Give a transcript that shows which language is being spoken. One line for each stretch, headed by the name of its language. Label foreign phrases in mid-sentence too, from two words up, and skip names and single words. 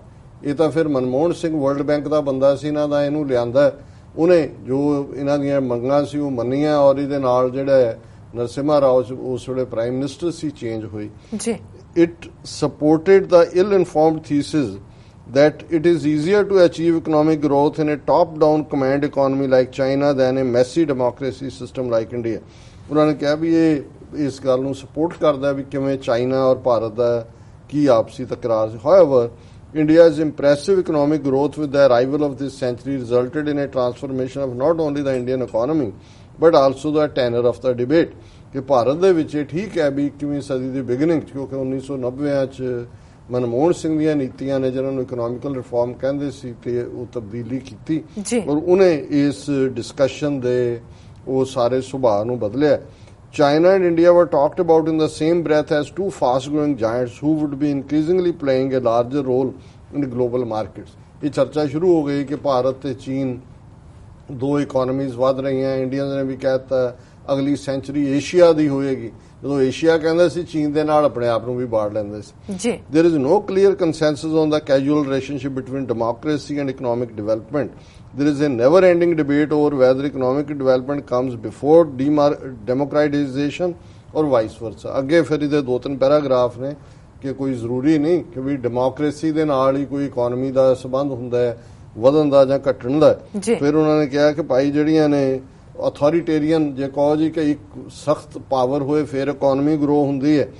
Punjabi: ਇਹ ਤਾਂ ਫਿਰ ਮਨਮੋਹਨ ਸਿੰਘ ਵਰਲਡ ਬੈਂਕ ਦਾ ਬੰਦਾ ਸੀ ਇਹਨਾਂ ਦਾ ਇਹਨੂੰ ਲਿਆਂਦਾ ਉਹਨੇ ਜੋ ਇਹਨਾਂ ਦੀਆਂ ਮੰਗਾਂ ਸੀ ਉਹ ਮੰਨੀਆਂ ਔਰ ਇਹਦੇ ਨਾਲ ਜਿਹੜਾ ਨਰਸਿਮਹਾ ਰਾਓ ਉਸ ਵੇਲੇ
English: prime minister
Punjabi: ਸੀ ਚੇਂਜ ਹੋਈ ਜੀ।
English: it supported the ill informed thesis that it is easier to achieve economic growth in a top-down command economy like China than a messy democracy system like India.
Punjabi: ਉਹਨਾਂ ਨੇ ਕਿਹਾ ਵੀ ਇਹ ਇਸ ਗੱਲ ਨੂੰ ਸਪੋਰਟ ਕਰਦਾ ਵੀ ਕਿਵੇਂ ਚਾਈਨਾ ਔਰ ਭਾਰਤ ਦਾ ਕੀ ਆਪਸੀ ਤਕਰਾਰ ਸੀ।
English: However, India's impressive economic growth with the arrival of this century resulted in a transformation of not only the Indian economy but also the tenor of the debate.
Punjabi: ਕਿ ਭਾਰਤ ਦੇ ਵਿੱਚ ਇਹ ਠੀਕ ਹੈ ਵੀ 21ਵੀਂ ਸਦੀ ਦੀ ਬਿਗਨਿੰਗ ਕਿਉਂਕਿ 1990 ਚ ਮਨਮੋਹਨ ਸਿੰਘ ਦੀਆਂ ਨੀਤੀਆਂ ਨੇ ਜਿਹਨਾਂ ਨੂੰ
English: economical reform
Punjabi: ਕਹਿੰਦੇ ਸੀ ਤੇ ਉਹ ਤਬਦੀਲੀ ਕੀਤੀ ਔਰ ਉਹਨੇ ਇਸ ਡਿਸਕਸ਼ਨ ਦੇ ਉਹ ਸਾਰੇ ਸੁਭਾਅ ਨੂੰ ਬਦਲਿਆ।
English: China and India were talked about in the same breath as two fast-growing giants who would be increasingly playing a larger role in global markets.
Punjabi: ਇਹ ਚਰਚਾ ਸ਼ੁਰੂ ਹੋ ਗਈ ਕਿ ਭਾਰਤ ਤੇ ਚੀਨ ਦੋ ਇਕਨੋਮੀਜ਼ ਵੱਧ ਰਹੀਆਂ। ਇੰਡੀਅਨਸ ਨੇ ਵੀ ਕਹਿਤਾ ਅਗਲੀ ਸੈਂਚੁਰੀ ਏਸ਼ੀਆ ਦੀ ਹੋਏਗੀ। ਜਦੋਂ ਏਸ਼ੀਆ ਕਹਿੰਦਾ ਸੀ ਚੀਨ ਦੇ ਨਾਲ ਆਪਣੇ ਆਪ ਨੂੰ ਵੀ ਬਾੜ ਲੈਂਦੇ ਸੀ ਜੀ।
English: There is no clear consensus on the causal relationship between democracy and economic development. There is a never-ending debate over whether economic development comes before democratization or vice versa.
Punjabi: ਅੱਗੇ ਫਿਰ ਇਹਦੇ 2-3 ਪੈਰਾਗ੍ਰਾਫ ਨੇ ਕਿ ਕੋਈ ਜ਼ਰੂਰੀ ਨਹੀਂ ਕਿ ਵੀ ਡੈਮੋਕ੍ਰੇਸੀ ਦੇ ਨਾਲ ਹੀ ਕੋਈ ਇਕਨੋਮੀ ਦਾ ਸੰਬੰਧ ਹੁੰਦਾ ਹੈ ਵਧਣ ਦਾ ਜਾਂ ਘਟਣ ਦਾ। ਫਿਰ ਉਹਨਾਂ ਨੇ ਕਿਹਾ ਕਿ ਭਾਈ ਜਿਹੜੀਆਂ ਨੇ ਅਥਾਰੀਟੇਰੀਅਨ ਜੇ ਕਹੋ ਜੀ ਕਿ ਇੱਕ ਸਖਤ ਪਾਵਰ ਹੋਏ ਫਿਰ
English: economy grow
Punjabi: ਹੁੰਦੀ ਹੈ।